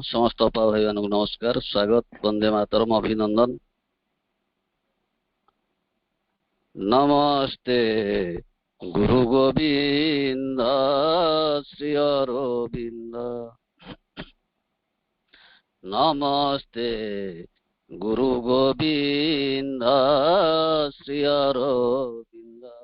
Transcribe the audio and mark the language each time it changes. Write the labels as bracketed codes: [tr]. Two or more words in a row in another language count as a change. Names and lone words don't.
[or] ସମସ୍ତ ଅପା ଭାଇ ମାନଙ୍କୁ ନମସ୍କାର, ସ୍ୱାଗତ, ବନ୍ଦେ ମାତରମ୍, ଅଭିନନ୍ଦନ। [sa] नमस्ते गुरु गोविंद श्री अरविंद नमस्ते गुरु गोविंद श्री अरविंद